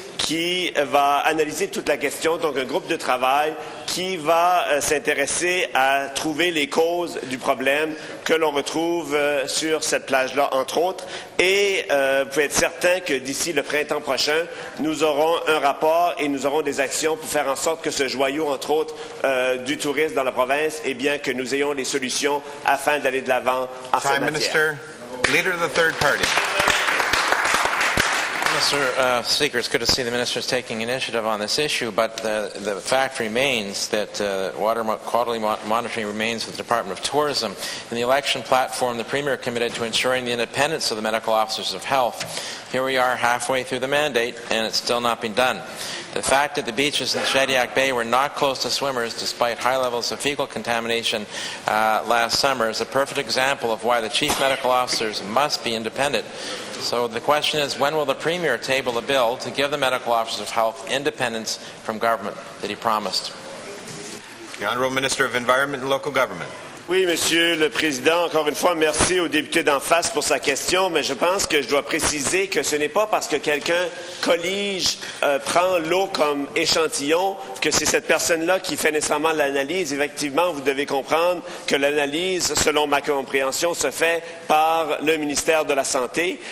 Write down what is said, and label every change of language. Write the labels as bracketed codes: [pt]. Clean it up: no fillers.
[fr] qui va analyser toute la question, donc un groupe de travail qui va s'intéresser à trouver les causes du problème que l'on retrouve sur cette plage-là, entre autres. Et vous pouvez être certain que d'ici le printemps prochain, nous aurons un rapport et nous aurons des actions pour faire en sorte que ce joyau, entre autres, du tourisme dans la province, eh bien, que nous ayons les solutions afin d'aller de l'avant en cette matière. [en] Minister, Leader of the Third Party. Mr. Speaker, it's good to see the minister is taking initiative on this issue, but the fact remains that water quality monitoring remains with the Department of Tourism. In the election platform, the Premier committed to ensuring the independence of the medical officers of health. Here we are halfway through the mandate, and it's still not been done. The fact that the beaches in Shediac Bay were not closed to swimmers despite high levels of fecal contamination last summer is a perfect example of why the chief medical officers must be independent. So the question is, when will the Premier table a bill to give the medical officers of health independence from government that he promised? The Honourable Minister of Environment and Local Government. [fr] Oui, Monsieur le Président, encore une fois, merci au député d'en face pour sa question, mais je pense que je dois préciser que ce n'est pas parce que quelqu'un collige, prend l'eau comme échantillon, que c'est cette personne-là qui fait nécessairement l'analyse. Effectivement, vous devez comprendre que l'analyse, selon ma compréhension, se fait par le ministère de la Santé.